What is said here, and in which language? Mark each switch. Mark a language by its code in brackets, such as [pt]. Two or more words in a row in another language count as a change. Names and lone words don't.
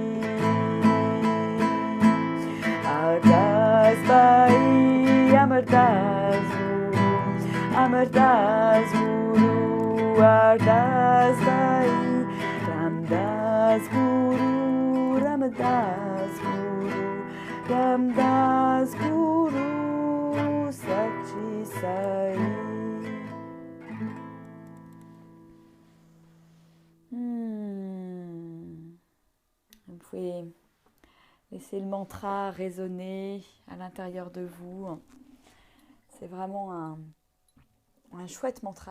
[pa] ਅਰਦਾਸ ਭਈ, ਅਮਰਦਾਸ ਗੁਰੂ, ਅਮਰਦਾਸ ਗੁਰੂ, ਅਰਦਾਸ ਭਈ, ਰਾਮਦਾਸ ਗੁਰੂ, ਰਾਮਦਾਸ ਗੁਰੂ, ਰਾਮਦਾਸ ਗੁਰੂ, ਸਚੀ ਸਹੀ. [fr] Vous pouvez laisser le mantra résonner à l'intérieur de vous. C'est vraiment un chouette mantra.